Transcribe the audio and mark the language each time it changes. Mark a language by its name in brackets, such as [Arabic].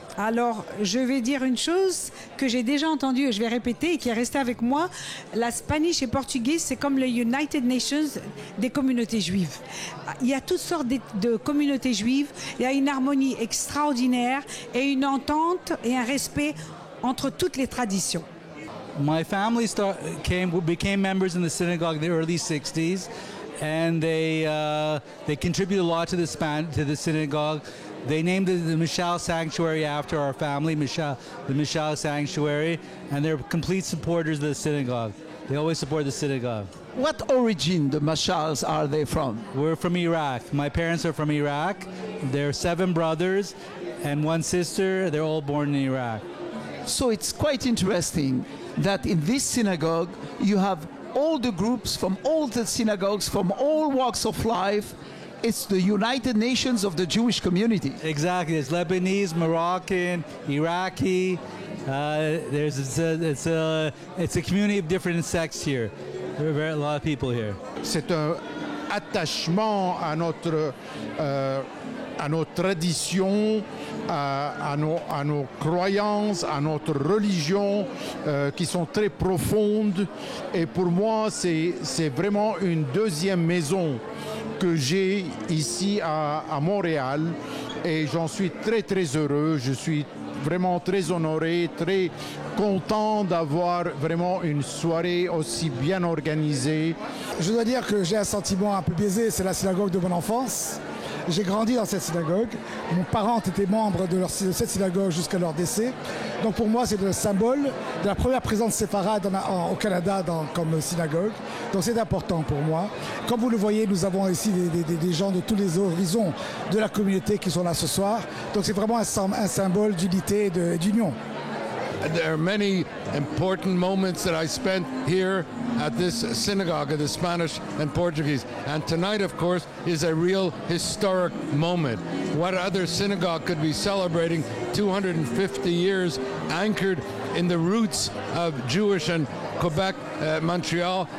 [French] Alors, je vais dire une chose que j'ai déjà entendue et je vais répéter et qui est restée avec moi. La Spanish et portugaise, c'est comme le United Nations des communautés juives. Il y a toutes sortes de communautés juives. Il y a une harmonie extraordinaire et une entente et un respect entre toutes les traditions. [English] My family became members in the synagogue in the early 60s, and they contributed a lot to the synagogue. They named it the Mishal Sanctuary after our family, the Mishal Sanctuary, and they're complete supporters of the synagogue. They always support the synagogue. What origin the Mashals are they from? We're from Iraq. My parents are from Iraq. They're 7 brothers and 1 sister. They're all born in Iraq. So it's quite interesting that in this synagogue you have all the groups from all the synagogues, from all walks of life. It's the United Nations of the Jewish community. Exactly. It's Lebanese, Moroccan, Iraqi. It's a community of different sects here. There are a lot of people here. [French] C'est attachement à notre tradition, à nos croyances, à notre religion qui sont très profondes. Et pour moi, c'est vraiment une deuxième maison que j'ai ici à Montréal. Et j'en suis très très heureux. Je suis vraiment très honoré, très content d'avoir vraiment une soirée aussi bien organisée. Je dois dire que j'ai un sentiment un peu biaisé, c'est la synagogue de mon enfance. J'ai grandi dans cette synagogue. Mon parent était membre de cette synagogue jusqu'à leur décès. Donc pour moi, c'est le symbole de la première présence séfarade au Canada comme synagogue. Donc c'est important pour moi. Comme vous le voyez, nous avons ici des gens de tous les horizons de la communauté qui sont là ce soir. Donc c'est vraiment un symbole d'unité et d'union. [English] There are many important moments that I spent here at this synagogue of the Spanish and Portuguese. And tonight, of course, is a real historic moment. What other synagogue could be celebrating 250 years anchored in the roots of Jewish and Quebec, Montreal?